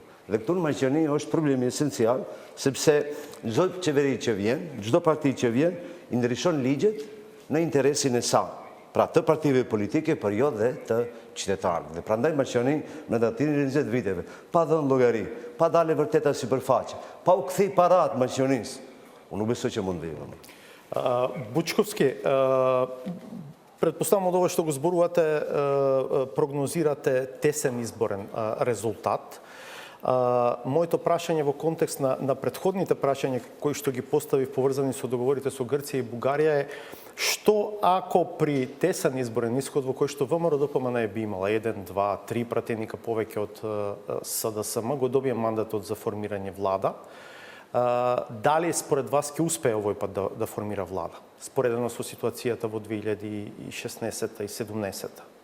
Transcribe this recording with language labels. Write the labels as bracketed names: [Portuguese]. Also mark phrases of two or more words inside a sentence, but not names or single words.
[Albanian] Dhe këtu në Maqedoni është problemi esencial, sepse çdo qeveri që vjen, çdo parti që vjen, i ndryshon ligjet në interesin e saj. Pra të partive politike, por jo dhe të qytetarëve. Dhe prandaj Maqedoni në datën e 20 viteve, pa dhënë llogari, pa dalë vërteta sipërfaqe, pa u kthy parat Maqedonisë, unë nuk besoj që mund të vijë. [Macedonian] Бучковски, претпоставувам од ова што го зборувате, прогнозирате тесен изборен резултат. Моето прашање во контекст на претходните прашања кои што ги поставив поврзани со договорите со Грција и Бугарија е што ако при тесен изборен исход во кој што ВМРО-ДПМН би имала 1, 2, 3 пратеника повеќе од СДСМ го добие мандатот за формирање влада, дали според вас ќе успее овој пат да формира влада, споредено со ситуацијата во 2016 и 2017?